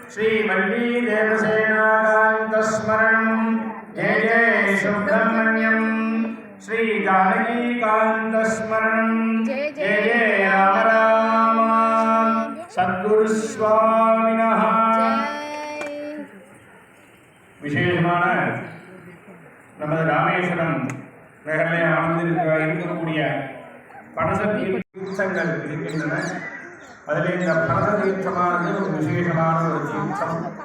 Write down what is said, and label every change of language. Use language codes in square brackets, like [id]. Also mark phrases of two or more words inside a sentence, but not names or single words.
[sa] श्रीवल्ली देवसेनाकान्तस्मरणं जय जय सुब्रह्मण्यं श्रीजानकीकान्तस्मरणं जय जय राम राम सद्गुरुस्वामिनः [ta] விசேஷமான நமது ராமேஸ்வரம் நகரிலே இருக்கக்கூடிய பனச தீர்த்தங்கள் இருக்கின்றன. அதில் இந்த பனச தீர்த்தமானது ஒரு விசேஷமான ஒரு தீர்த்தம்.